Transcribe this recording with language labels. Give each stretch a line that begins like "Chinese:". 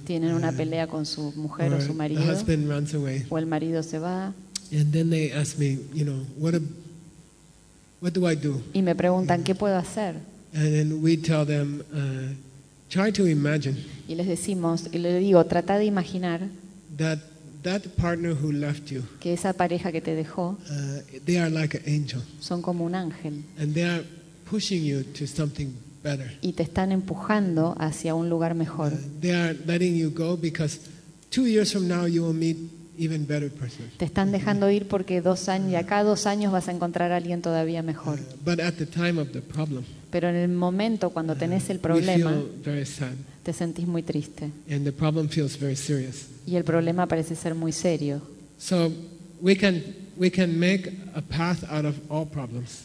Spanish: Tienen una pelea con su mujer o su marido.
English: The husband runs away.
Spanish: O el marido se va.
English: And then they ask me, you know, what do I do?
Spanish: Y me preguntan, ¿qué puedo hacer?
English: And then we tell them. Try to imagine.
Spanish: Y les decimos, y le digo, trata de imaginar
English: that partner who left you,
Spanish: que esa pareja que te dejó,
English: they are like an angel,
Spanish: son como un ángel,
English: and they are pushing you to something better,
Spanish: y te están empujando hacia un lugar mejor.
English: They are letting you go because 2 years from now you will meet even better person.
Spanish: Te están dejando ir porque dos años vas a encontrar a alguien todavía mejor.
English: But at the time of the problem.
Spanish: Pero en el momento cuando tenés el problema,
English: we feel very sad.
Spanish: te sentís muy triste.
English: And the problem feels very serious.
Spanish: Y el problema parece ser muy serio.
English: So we can make a path out of all problems.